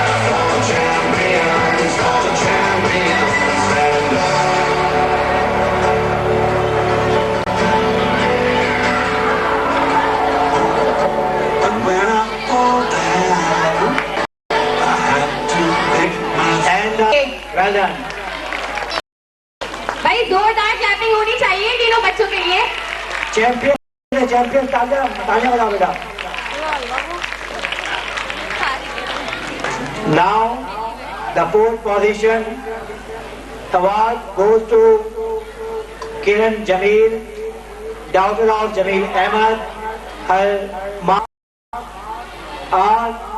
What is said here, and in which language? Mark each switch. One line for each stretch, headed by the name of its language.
English: For the champions, for the champions. Stand up. And when I fall down, I have to pick myself. And well done.
Hindi: भाई जोरदार clapping होनी चाहिए तीनों बच्चों के लिए. चैंपियन तालियां बजाओ बेटा.
English: Now the fourth position award goes to Kiran Jamil, daughter of Jamil Ahmed. Her marks are